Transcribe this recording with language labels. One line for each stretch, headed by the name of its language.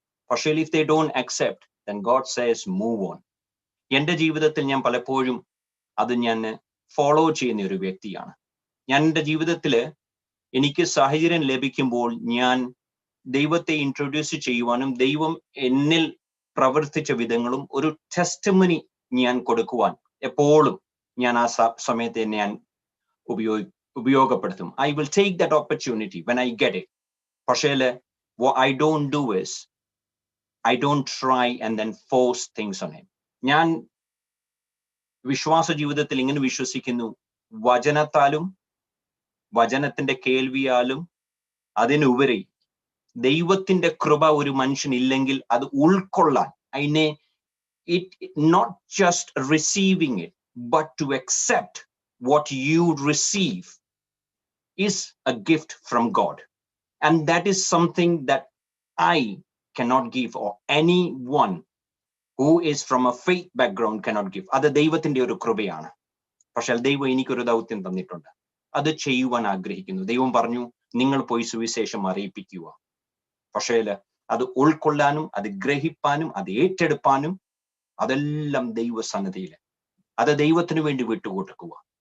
Malayalam: പക്ഷേ
English: if they don't accept, then God says move on.
Malayalam: എൻ്റെ ജീവിതത്തിൽ ഞാൻ പലപ്പോഴും അത് ഞാൻ ഫോളോ ചെയ്യുന്ന ഒരു വ്യക്തിയാണ്. ഞാൻ എൻ്റെ ജീവിതത്തിൽ എനിക്ക് സാഹചര്യം ലഭിക്കുമ്പോൾ ഞാൻ ദൈവത്തെ ഇൻട്രൊഡ്യൂസ് ചെയ്യുവാനും ദൈവം എന്നിൽ പ്രവർത്തിച്ച വിധങ്ങളും ഒരു ടെസ്റ്റിമണി ഞാൻ കൊടുക്കുവാൻ എപ്പോഴും ഞാൻ ആ സമയത്ത് ഞാൻ ഉപയോഗപ്പെടുത്തും.
English: I will take that opportunity when I get it.
Malayalam: പക്ഷേ
English: what I don't do is I don't try and then force things on him.
Malayalam: ഞാൻ വിശ്വാസ ജീവിതത്തിൽ ഇങ്ങനെ വിശ്വസിക്കുന്നു, വചനത്താലും വചനത്തിന്റെ കേൾവിയാലും അതിനുപരി ദൈവത്തിന്റെ കൃപ ഒരു മനുഷ്യനില്ലെങ്കിൽ അത് ഉൾക്കൊള്ളാൻ, അതിനെ
English: not just receiving it but to accept what you receive is a gift from God, and that is something that I cannot give, or anyone who is from a faith background cannot give.
Malayalam: അത് ദൈവത്തിന്റെ ഒരു കൃപയാണ്. പക്ഷെ ദൈവം എനിക്കൊരു ദൗത്യം തന്നിട്ടുണ്ട്, അത് ചെയ്യുവാൻ ആഗ്രഹിക്കുന്നു. ദൈവം പറഞ്ഞു, നിങ്ങൾ പോയി സുവിശേഷം അറിയിപ്പിക്കുക. പക്ഷേ അത് ഉൾക്കൊള്ളാനും അത് ഗ്രഹിപ്പാനും അത് ഏറ്റെടുപ്പാനും അതെല്ലാം ദൈവസന്നിധിയിൽ അത് ദൈവത്തിന് വേണ്ടി വിട്ടുകൊടുക്കുക.